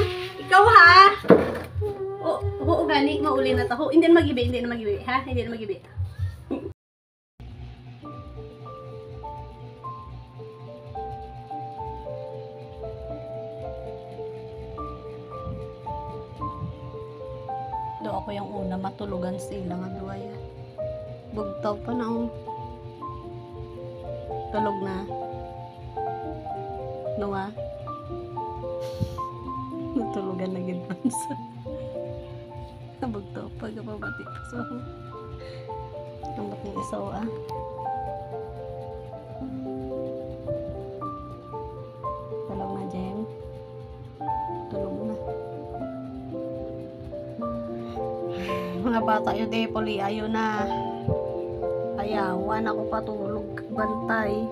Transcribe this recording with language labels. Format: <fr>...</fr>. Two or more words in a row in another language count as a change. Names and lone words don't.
<hil>Ikaw ha? Oo, gani, mauli na to. Hindi na magibi, ha? Hindi na magibi. Do ako yung una matulugan sila nga duwaya. Bugtaw pa na oh. Tulog na. Nuwa. Natulugan na gid pansa. Bugtaw pa ka pabati pa so. Ambot ni isaw ah. Tulog na Jem. Tulog na. Mga bata yun eh, puli, ayaw na. Ayawan ako patulog, bantay.</hil>